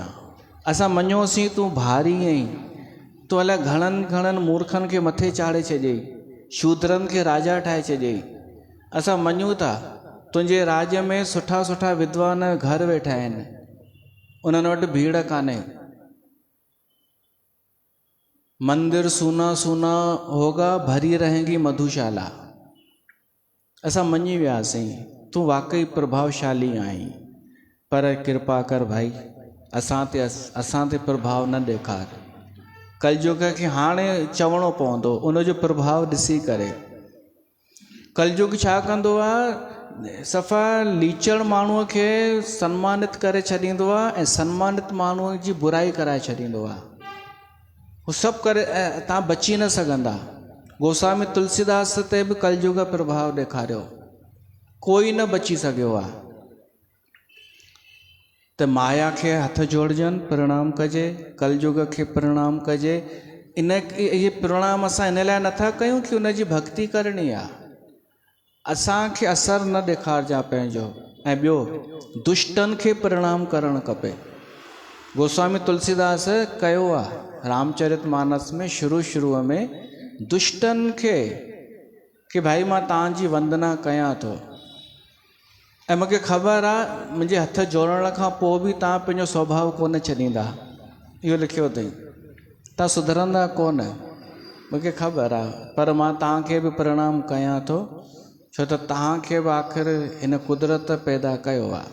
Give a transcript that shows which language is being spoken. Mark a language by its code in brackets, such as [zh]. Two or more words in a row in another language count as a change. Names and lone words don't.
[sd] असां मञोसीं तूं भारी आहीं, तूं अलाए घणनि मूर्खनि खे मथे चाढ़े छॾियई, शूद्रनि खे राजा ठाहे छॾियई। असां मञूं था तुंहिंजे राज्य में सुठा सुठा विद्वान घर वेठा आहिनि, उन्हनि वटि भीड़ कान्हे, [hi] मंदिर सूना सूना होगा, भरी रहेंगी मधुशाला। [sd] असां मञी वियासीं तूं वाकई प्रभावशाली आहीं, पर कृपा कर भाई असां ते प्रभाव न ॾेखार। कलयुग खे हाणे चवणो पवंदो उनजो प्रभाव ॾिसी करे। कलयुग छा कंदो आहे? सफ़ा लीचड़ माण्हूअ खे सम्मानित करे छॾींदो आहे, ऐं सम्मानित माण्हूअ जी बुराई कराए छॾींदो आहे। हू सभु करे तव्हां बची न सघंदा। गोस्वामी तुलसीदास ते बि कलयुग प्रभाव ॾेखारियो, कोई न बची सघियो आहे। त माया खे हथ जोड़जनि प्रणाम कजे, कलयुग खे प्रणाम कजे। इन ये प्रणाम असां इन लाइ नथा कयूं कि उनजी भक्ति करणी आहे, असांखे असर न ॾेखारजां पंहिंजो। ऐं ॿियो दुष्टनि खे प्रणाम करणु खपे। गोस्वामी तुलसीदास कयो आहे रामचरितमानस में शुरूअ में दुष्टनि खे कि भाई मां तव्हांजी वंदना कयां थो ऐं मूंखे ख़बर आहे मुंहिंजे हथ जोड़ण खां पोइ बि तव्हां पंहिंजो स्वभाव कोन छॾींदा, इहो लिखियो अथई, तव्हां सुधरंदा कोन, मूंखे ख़बर आहे, पर मां तव्हांखे बि प्रणाम कयां थो छो त तव्हांखे बि आख़िर हिन कुदरत पैदा कयो आहे।